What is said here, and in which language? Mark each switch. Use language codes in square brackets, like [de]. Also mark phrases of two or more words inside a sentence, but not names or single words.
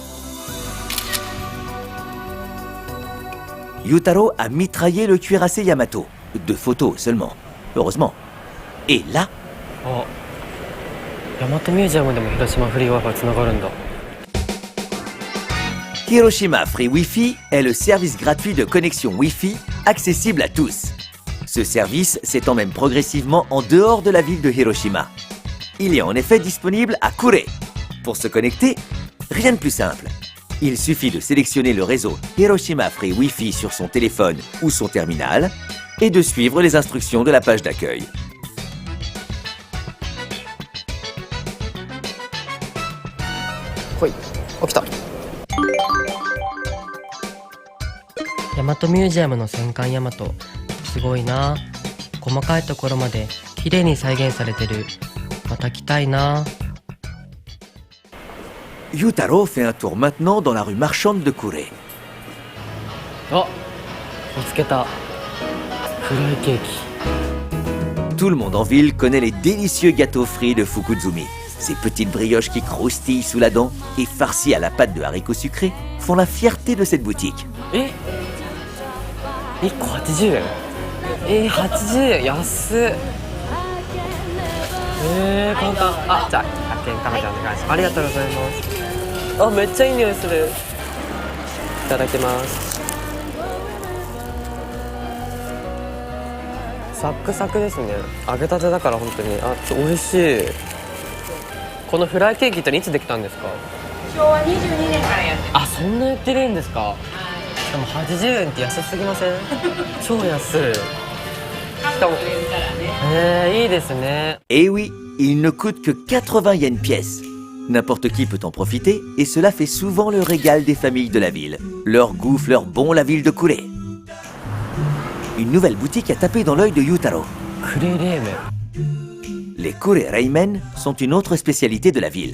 [fr] Yutaro a mitraillé le cuirassé Yamato. 2 photos seulement, heureusement. Et là... [ja] あ、大和ミュージアムでも広島フリー Wi-Fi つながるんだ。 [fr] Hiroshima Free Wi-Fi est le service gratuit de connexion Wi-Fi accessible à tous. Ce service s'étend même progressivement en dehors de la ville de Hiroshima. Il est en effet disponible à Kure. Pour se connecter, rien de plus simple. Il suffit de sélectionner le réseau Hiroshima Free Wi-Fi sur son téléphone ou son terminal et de suivre les instructions de la page d'accueil. Oui, [ja] 起きた。大和ミュージアムの戦艦大和、すごいな。細かいところまで綺麗に再現されてる。また来たいな。 [fr] Yutaro fait un tour maintenant dans la rue marchande de Kure. [ja] あ、見つけた。フライケーキ。 [fr] Tout le monde en ville connaît les délicieux gâteaux frits de Fukuzumi. Ces petites brioches qui croustillent sous la dent et farcies à la pâte de haricots sucrés font la fierté de cette boutique. [ja] え、1個80円。80円、安っ。簡単。あ、じゃあ100円カメラお願いします。ありがとうございます。あ、めっちゃいい匂いする。いただきます。サックサクですね。揚げたてだから本当に。あ、美味しい。このフライケーキっていつできたんですか？昭和22年からやってます。あ、そんなやってるんですか？でも80円って安すぎません？超安い。いいですね。 [fr] Et oui, il ne coûte que 80 yens pièce. N'importe qui peut en profiter et cela fait souvent le régal des familles de la ville. Leur goût fleure bon la ville de Kure. Une nouvelle boutique a tapé dans l'œil de Yutaro. Les Kure Reimen sont une autre spécialité de la ville.